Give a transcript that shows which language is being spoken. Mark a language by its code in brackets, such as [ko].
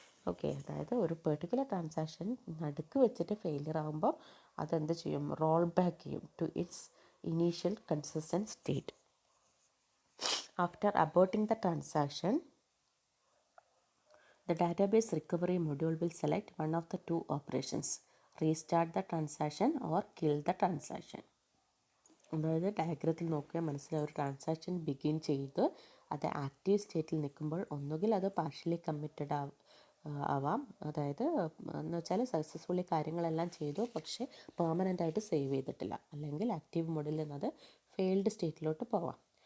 [ml] Okay, അതായത് ഒരു particular transaction നടുക്ക് വെച്ചിട്ട് ഫെയിലിയർ ആകുമ്പോൾ അതെന്ത് ചെയ്യും, റോൾ ബാക്ക് ചെയ്യും [en] To its initial consistent state. After aborting the transaction, the database recovery module will select one of the two operations: restart the transaction or kill the transaction. [ml] അതായത് ഡയഗ്രത്തിൽ നോക്കിയാൽ മനസ്സിലാവും, ഒരു ട്രാൻസാക്ഷൻ ബിഗിൻ ചെയ്ത് അത് ആക്റ്റീവ് സ്റ്റേറ്റിൽ നിൽക്കുമ്പോൾ ഒന്നുകിൽ അത് പാർഷ്യലി കമ്മിറ്റഡ് ആവാം, അതായത് എന്ന് വെച്ചാൽ സക്സസ്ഫുള്ളി കാര്യങ്ങളെല്ലാം ചെയ്തു പക്ഷേ പെർമനൻ്റ് ആയിട്ട് സേവ് ചെയ്തിട്ടില്ല, അല്ലെങ്കിൽ ആക്റ്റീവ് മോഡിൽ നിന്ന് അത് ഫെയിൽഡ് സ്റ്റേറ്റിലോട്ട് പോവാം.